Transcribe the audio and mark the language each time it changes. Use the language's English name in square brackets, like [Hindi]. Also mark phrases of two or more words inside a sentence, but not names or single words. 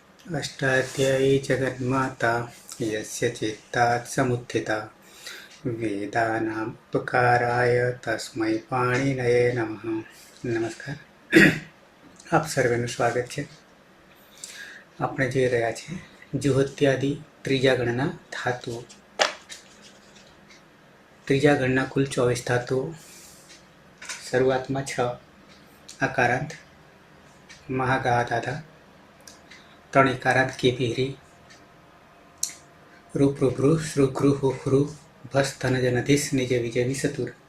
[Sanskrit] अष्टाध्यायी जगन्माता यस्य चित्तात् समुत्थिता वेदानाम् उपकाराय तस्मै पाणिनये नमः। [Gujarati] नमस्कार, આપ સર્વેનું સ્વાગત છે। આપણે જોઈ રહ્યા છીએ જુહોત્યાદિ ત્રીજા ગણના ધાતુઓ। ત્રીજા ગણના કુલ 24 ધાતુઓ। શરૂઆતમાં 6 આકારાંત મહાગા દાદા, 3 ઇકારાંત કેપિહરી, રૂપ રૂભૃ શ્રુગૃ હુહૃ ભસ ધન જનધિસ નિજ વિજય વિસતુર।